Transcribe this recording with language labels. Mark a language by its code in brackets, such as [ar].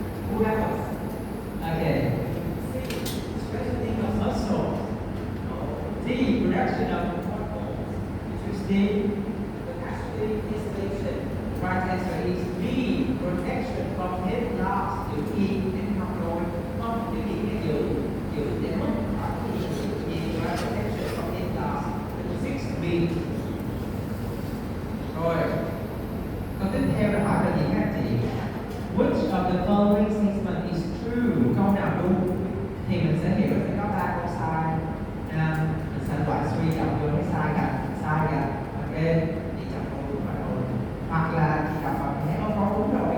[en] Who else? Okay. C. Strengthening of muscles. No. D. Production of hormones. Choose D. But actually, insulation. Right answer is B. Protection from heat loss. [vi] Giữ nhiệt để học rồi. Không, giữ nhiệt để giữ để mất. [en] Protection from heat loss. 6B. [vi] Rồi. Câu tiếp theo là hỏi về gì các chị? [en] Which of the following statement is true? [vi] Câu nào đúng? Thì mình sẽ hiểu sẽ có 3 câu sai. Mình sẽ loại suy đọc vô cái sai cả. Ok. Chị chọn câu đúng phải rồi. Hoặc là chị đọc vào cái có đúng